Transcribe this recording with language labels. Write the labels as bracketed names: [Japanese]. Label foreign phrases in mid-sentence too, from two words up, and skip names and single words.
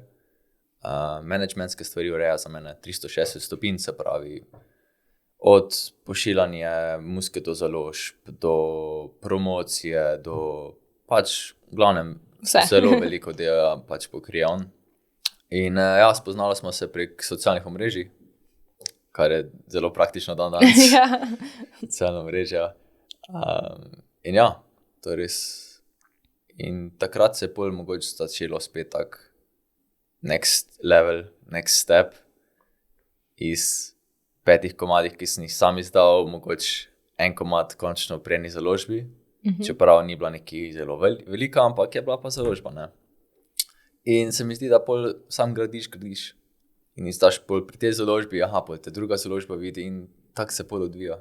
[Slovenian] Managementske stvari ureja za mene 360 stopinj, se pravi od pošiljanja muzike do založb, do promocije, do pač v glavnem zelo veliko dela pač pokrije on. In ja, spoznali smo se prek socialnih omrežij, kar je zelo praktično danes. Socialna omrežja. In ja, to je res. In takrat se je pol mogoče začelo spet tak [English] next level, next step [Slovenian] iz 5 komadih, ki sem jih sam izdal, mogoče en komad končno pri eni založbi, čeprav ni bila neki zelo velika, ampak je bila pa založba, ne. In se mi zdi, da pol sam gradiš in izdaš pol pri tej založbi, pol te druga založba vidi in tako se pol odvija.